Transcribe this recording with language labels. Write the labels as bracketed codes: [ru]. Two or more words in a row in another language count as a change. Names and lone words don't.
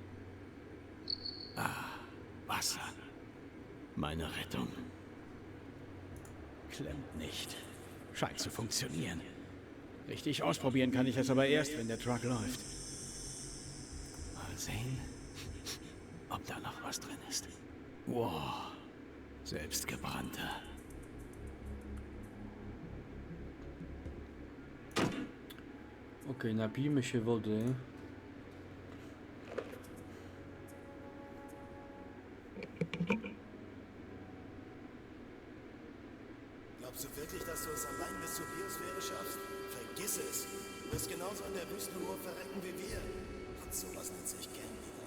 [de] Ah, Wasser. Meine Rettung. Klemmt nicht. Scheint zu funktionieren. Richtig ausprobieren kann ich es aber erst, wenn der Truck läuft. Mal sehen, ob da noch was drin ist. Wow, selbstgebrannter. [pl] Ok, napijmy się wody. [de] Glaubst du wirklich, dass du es allein bis zur Biosphäre schaffst? Vergiss es. Du wirst genauso in der Wüstenruhe verrecken wie wir. Und sowas nennt sich Gambling.